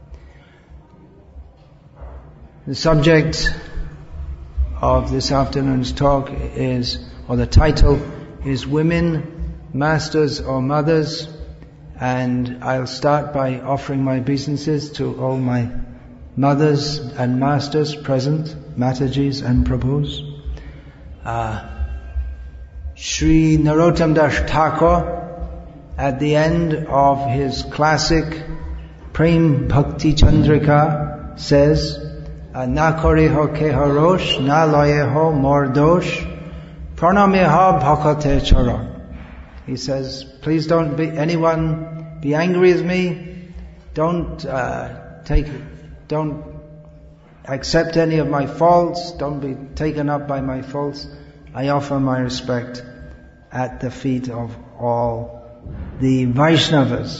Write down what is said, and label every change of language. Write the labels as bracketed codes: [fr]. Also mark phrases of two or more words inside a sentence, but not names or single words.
[en] The subject of this afternoon's talk is, or the title is, Women, Masters or Mothers, and I'll start by offering my obeisances to all my mothers and masters present, Matajis and Prabhus. Sri Narottam Das Thakur, at the end of his classic Prem Bhakti Chandrika, says, [bn] না করো হো কেহ রোষ, না লয়ে হো মোর দোষ, প্রণমে হা ভকতে চরণ. [en] He says, please don't be angry with me, don't accept any of my faults, don't be taken up by my faults. I offer my respect at the feet of all the Vaishnavas.